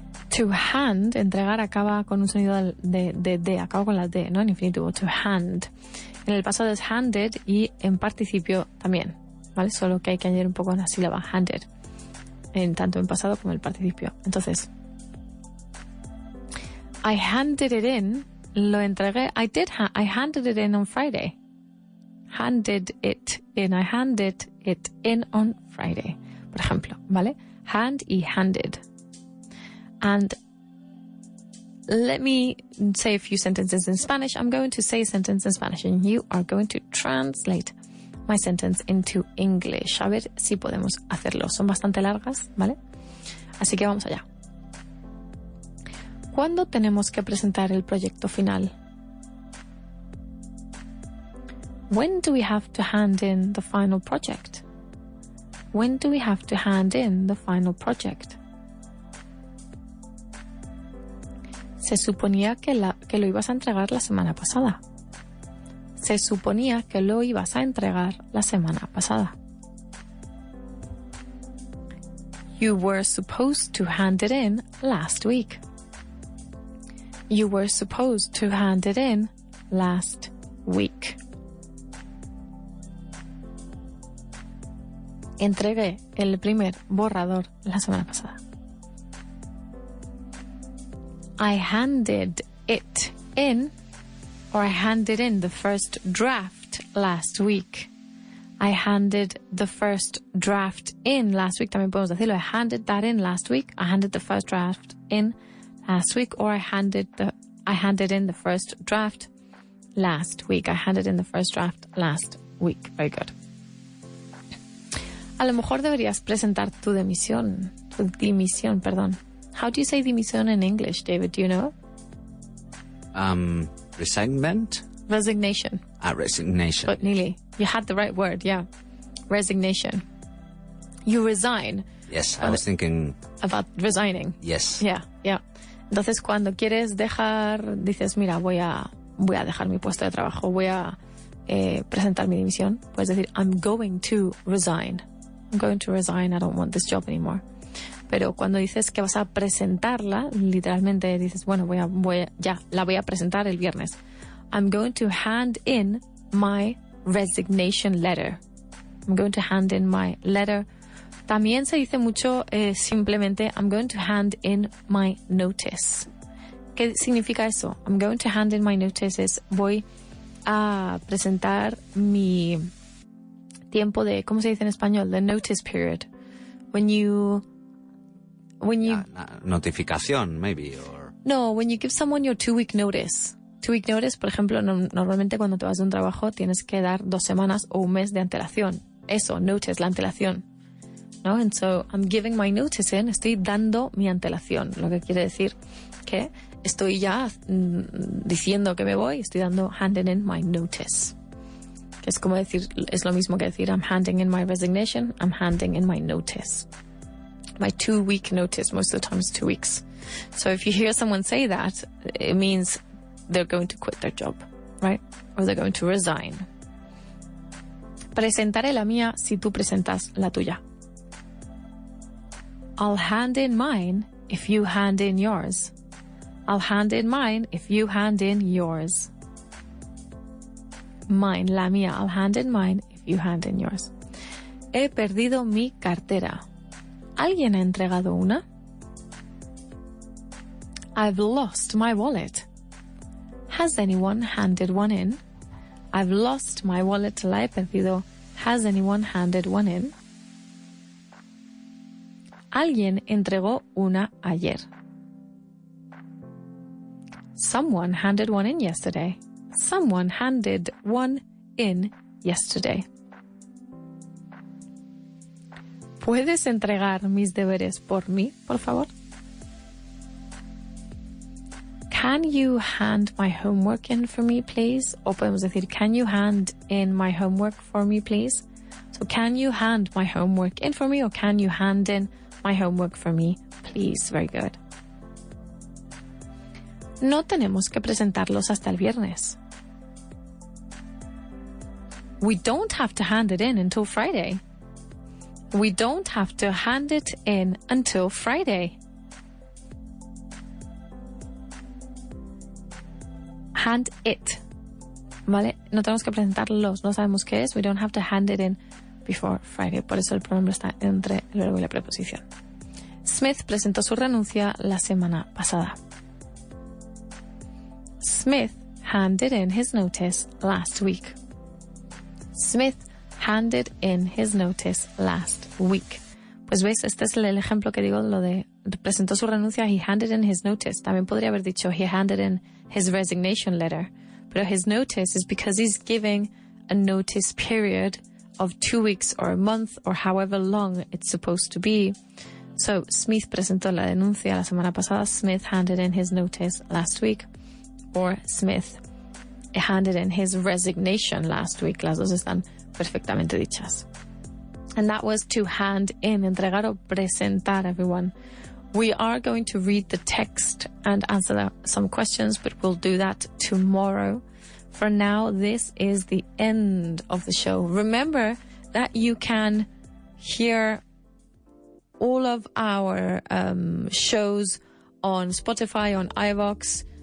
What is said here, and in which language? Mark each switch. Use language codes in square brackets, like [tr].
[es] To hand, entregar, acaba con un sonido de, acaba con la D, ¿no? En infinitivo, to hand. En el pasado es handed y en participio también, ¿vale? Solo que hay que añadir un poco la sílaba handed, tanto en pasado como en el participio. [en] Entonces, I handed it in, [es] lo entregué, [en] I handed it in on Friday. Handed it in, I handed it in on Friday, [es] por ejemplo, ¿vale? [en] Hand y handed. And let me say a few sentences in Spanish. I'm going to say a sentence in Spanish and you are going to translate my sentence into English. [es] A ver si podemos hacerlo. Son bastante largas, ¿vale? Así que vamos allá. ¿Cuándo tenemos que presentar el proyecto final? [en] When do we have to hand in the final project? When do we have to hand in the final project? [es] Se suponía que lo ibas a entregar la semana pasada. Se suponía que lo ibas a entregar la semana pasada. [en] You were supposed to hand it in last week. You were supposed to hand it in last week. [es] Entregué el primer borrador la semana pasada. [en] I handed it in, or I handed in the first draft last week. I handed the first draft in last week. [es] También podemos decirlo. [en] I handed that in last week. I handed the first draft in last week. Or I handed in the first draft last week. I handed in the first draft last week. Very good. [es] A lo mejor deberías presentar tu dimisión, perdón. [en] How do you say dimisión in English, David? Do you know? Resignment? Resignation. Resignation. But nearly. You had the right word, yeah. Resignation. You resign. Yes, I was thinking... About resigning. Yes. Yeah. [es] Entonces, cuando quieres dejar, dices, mira, voy a dejar mi puesto de trabajo, voy a presentar mi dimisión. [en] Puedes decir, I'm going to resign. I'm going to resign, I don't want this job anymore. [es] Pero cuando dices que vas a presentarla, literalmente dices, bueno, la voy a presentar el viernes. [en] I'm going to hand in my resignation letter. I'm going to hand in my letter. [es] También se dice mucho simplemente [en] I'm going to hand in my notice. [es] ¿Qué significa eso? [en] I'm going to hand in my notice [es] es voy a presentar mi tiempo de, ¿cómo se dice en español? [en] The notice period. When you notificación, maybe, or... No, when you give someone your 2-week notice. [es] 2-week notice, por ejemplo, normalmente cuando te vas de un trabajo tienes que dar 2 semanas o un mes de antelación. Eso, notice, la antelación. ¿No? [en] And so, I'm giving my notice in, [es] estoy dando mi antelación. Lo que quiere decir que estoy ya diciendo que me voy, estoy dando [en] handing in my notice. [es] Que es como decir, es lo mismo que decir [en] I'm handing in my resignation, I'm handing in my notice. My 2-week notice, most of the time it's 2 weeks. So if you hear someone say that, it means they're going to quit their job, right? Or they're going to resign. [es] Presentaré la mía si tú presentas la tuya. [en] I'll hand in mine if you hand in yours. I'll hand in mine if you hand in yours. Mine, [es] la mía. [en] I'll hand in mine if you hand in yours. [es] He perdido mi cartera. ¿Alguien ha entregado una? [en] I've lost my wallet. Has anyone handed one in? I've lost my wallet. [es] La he perdido. [en] Has anyone handed one in? [es] Alguien entregó una ayer. [en] Someone handed one in yesterday. Someone handed one in yesterday. [es] ¿Puedes entregar mis deberes por mí, por favor? [en] Can you hand my homework in for me, please? [es] O podemos decir, [en] can you hand in my homework for me, please? So, can you hand my homework in for me, or can you hand in my homework for me, please? Very good. [es] No tenemos que presentarlos hasta el viernes. [en] We don't have to hand it in until Friday. We don't have to hand it in until Friday. Hand it. [es] ¿Vale? No tenemos que presentarlos, no sabemos qué es. [en] We don't have to hand it in before Friday. [es] Por eso el pronombre está entre el verbo y la preposición. Smith presentó su renuncia la semana pasada. [en] Smith handed in his notice last week. Smith handed in his notice last week. [es] Pues ves, este es el ejemplo que digo, lo de presentó su renuncia, [en] he handed in his notice. [es] También podría haber dicho [en] he handed in his resignation letter. Pero his notice is because he's giving a notice period of 2 weeks or a month or however long it's supposed to be. [es] So, Smith presentó la denuncia la semana pasada. [en] Smith handed in his notice last week. Or Smith handed in his resignation last week. [es] Las dos están perfectamente dichas. [en] And that was to hand in, [es] entregar o presentar, [en] everyone. We are going to read the text and answer some questions, but we'll do that tomorrow. For now, this is the end of the show. Remember that you can hear all of our shows on Spotify, on iVoox,